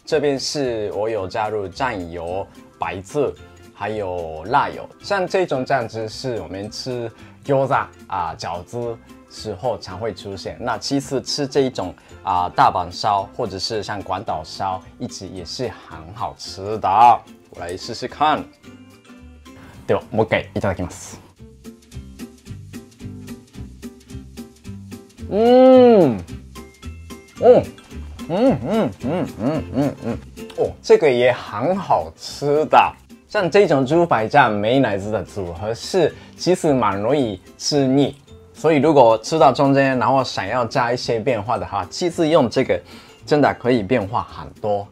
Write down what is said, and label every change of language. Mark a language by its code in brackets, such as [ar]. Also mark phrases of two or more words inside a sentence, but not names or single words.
[zh] 这边是我有加入酱油、白醋，还有辣油。像这种酱汁是我们吃餃子饺子时候常会出现。那其实吃这一种大阪烧或者是像广岛烧一起也是很好吃的。我来试试看。 [ja] ではもう一回いただきます。 [zh] 这个也很好吃的。像这种猪排酱美乃滋的组合是其实蛮容易吃腻，所以如果吃到中间，然后想要加一些变化的话，其实用这个真的可以变化很多。